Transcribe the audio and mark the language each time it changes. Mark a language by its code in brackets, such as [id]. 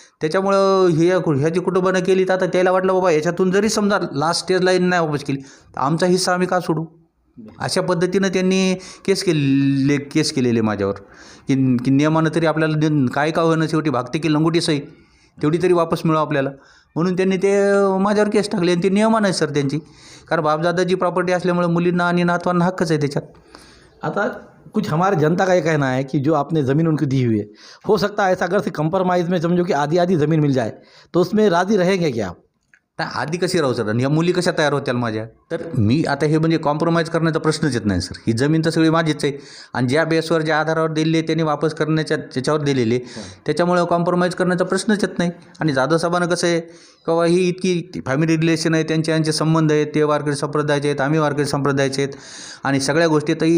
[mr] त्याच्यामुळं ह्याची कुटुंबानं केली तर आता त्याला वाटलं बाबा याच्यातून जरी समजा लास्ट स्टेज लाईन नाही वापस केली तर आमचा हिस्सा आम्ही का सोडू, अशा पद्धतीनं त्यांनी केस केलेले माझ्यावर की नियमानं तरी आपल्याला काय का होणं शेवटी भागते की लंगोटी सही तेवढी तरी वापस मिळावं आपल्याला, म्हणून त्यांनी ते माझ्यावर केस टाकले. आणि ते नियमानं आहे सर त्यांची, कारण बापदादाची प्रॉपर्टी असल्यामुळे मुलींना आणि नातवांना हक्कच आहे त्याच्यात. [hi] आता कुछ हमारे जनता का ये कहना है कि जो आपने ज़मीन उनको दी हुई है, हो सकता है ऐसा अगर से कंप्रोमाइज़ में समझो कि आधी ज़मीन मिल जाए तो उसमें राज़ी रहेंगे क्या आप. [mr] नाही आधी कशी राहू सर, आणि ह्या मुली कशा तयार होत्याल माझ्या. तर मी आता हे म्हणजे कॉम्प्रोमाइज करण्याचा प्रश्नच येत नाही सर. ही जमीन तर सगळी माझीच आहे आणि ज्या बेसवर ज्या आधारावर दिली आहे त्यांनी वापस करण्याच्या त्याच्यावर दिलेली, त्याच्यामुळे कॉम्प्रोमाइज करण्याचा प्रश्नच येत नाही. आणि जाधव साहेबांना कसं आहे किंवा ही इतकी फॅमिली रिलेशन आहे, यांचे संबंध आहेत, ते वारकरी संप्रदायाचे आहेत, आम्ही वारकरी संप्रदायाचे आहेत आणि सगळ्या गोष्टी.